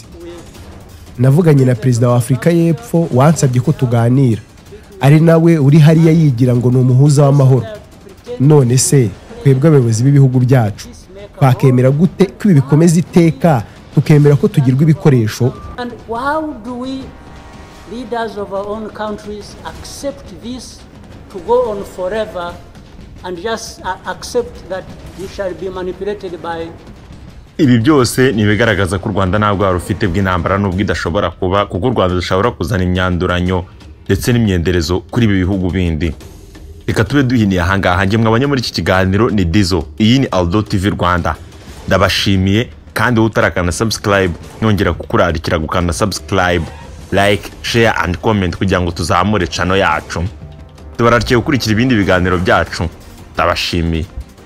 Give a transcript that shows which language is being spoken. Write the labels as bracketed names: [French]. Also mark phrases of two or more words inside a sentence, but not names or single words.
[Kinyarwanda] Navuganye na perezida wa Afurika y'Epfo wansabye ko tuganira, ari nawe uri hariya yigira ngo ni umuhuza w'amahoro. None se twebwe abayobozi b'ibihugu byacu twakemera gute ko ibi bikomeza iteka, tukemera ko tugirwa ibikoresho? [English] And how do we leaders of our own countries accept this to go on forever and just accept that we shall be manipulated by? [Kinyarwanda] Ibi byose ni bigaragaza ko u Rwanda ntabwo arufite bw'intambara n'ubwo idashobora kuba, kuko u Rwanda dushobora kuzana imyanduranyo ndetse n'imyenderezo kuri ibi bihugu bindi. Reka tube duhiniye ahangaha. Njye mwabanye muri iki kiganiro ni Dizo, iyi ni Aldo TV Rwanda. Ndabashimiye kandi utarakana subscribe nongera kukurarikira gukanda subscribe, [English] like, share and comment [Kinyarwanda] kugira ngo tuzamure channel yacu. Tubararikiye gukurikira ibindi biganiro byacu. Ndabashimiye.